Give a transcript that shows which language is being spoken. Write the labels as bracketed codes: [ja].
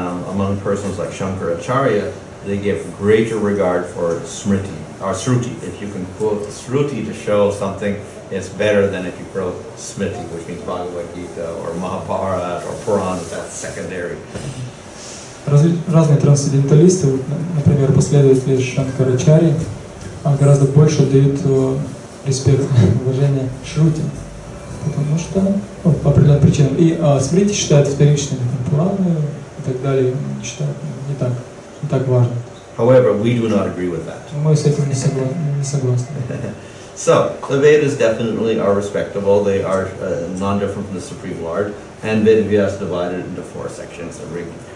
[en] Among persons like Shankaracharya, they give greater regard for Smriti or Sruti. If you can quote Sruti to show something, it's better than if you quote Smriti, which means Bhagavad Gita or Mahabharata or Purana. That's secondary. [ru] Разные трансценденталисты, например, последователи Шанкарачари, гораздо больше дают респект, уважение Шрути, потому что по определенным причинам. И Смрити считают вторичными, Пураны и так далее считают не так важно. [en] However, we do not agree with that. [ru] Мы с этим не согласны. [en] So, the Vedas definitely are respectable. They are non-different from the Supreme Lord. And Vedas divided into 4 sections. The Rig,